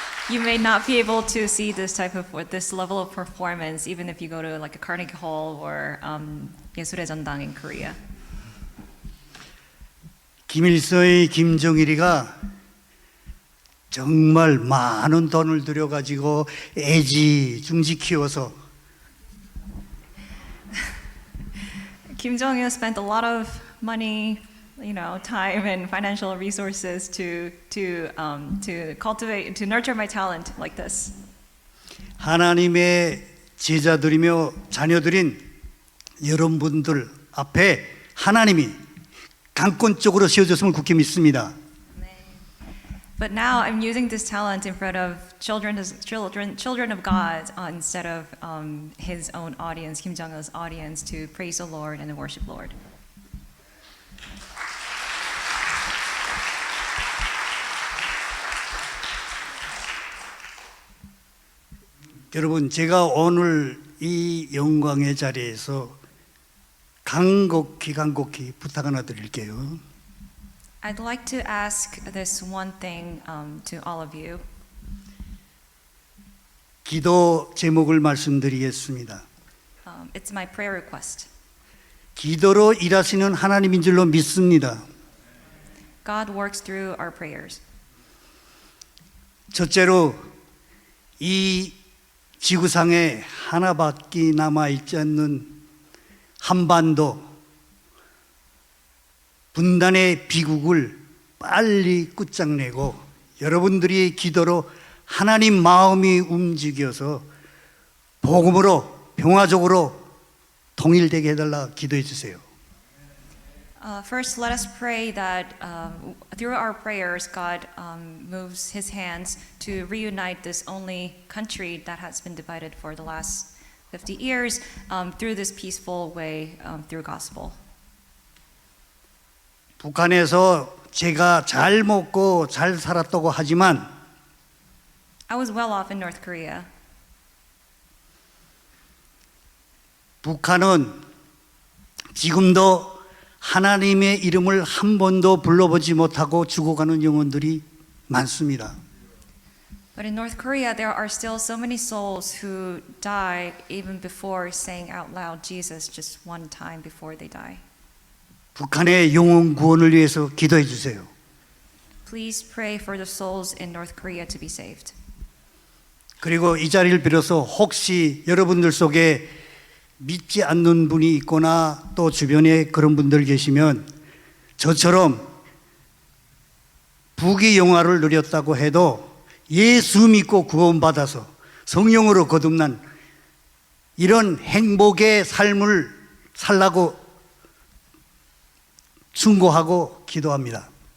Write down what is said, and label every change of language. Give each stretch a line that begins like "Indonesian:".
English: you may not be able to see this level of performance even if you go to like a Carnegie Hall or 예술의 전당 in Korea.
Korean: 김일성의 김정일이가 정말 많은 돈을 들여가지고 애지중지 키워서
English: Kim Jong-il spent a lot of money, time and financial resources to cultivate, to nurture my talent like this.
Korean: 하나님의 제자들이며 자녀들인 여러분들 앞에 하나님이 강권적으로 세워졌음을 굳게 믿습니다.
English: But now I'm using this talent in front of children of God instead of his own audience, Kim Jong-il's audience, to praise the Lord and to worship Lord.
Korean: 여러분, 제가 오늘 이 영광의 자리에서 간곡히 부탁 하나 드릴게요.
English: I'd like to ask this one thing to all of you.
Korean: 기도 제목을 말씀드리겠습니다.
English: It's my prayer request.
Korean: 기도로 일하시는 하나님인 줄로 믿습니다.
English: God works through our prayers.
Korean: 첫째로 이 지구상에 하나밖에 남아있지 않는 한반도 분단의 비극을 빨리 끝장내고 여러분들이 기도로 하나님 마음이 움직여서 복음으로 평화적으로 통일되게 해달라 기도해 주세요.
English: First, let us pray that through our prayers, God moves His hands to reunite this only country that has been divided for the last 50 years through this peaceful way, through gospel.
Korean: 북한에서 제가 잘 먹고 잘 살았다고 하지만
English: I was well off in North Korea.
Korean: 북한은 지금도 하나님의 이름을 한 번도 불러보지 못하고 죽어가는 영혼들이 많습니다.
English: But in North Korea, there are still so many souls who die even before saying out loud Jesus just one time before they die.
Korean: 북한의 영혼 구원을 위해서 기도해 주세요.
English: Please pray for the souls in North Korea to be saved.
Korean: 그리고 이 자리를 빌어서 혹시 여러분들 속에 믿지 않는 분이 있거나 또 주변에 그런 분들 계시면 저처럼 부귀 영화를 누렸다고 해도 예수 믿고 구원받아서 성령으로 거듭난 이런 행복의 삶을 살라고 충고하고 기도합니다.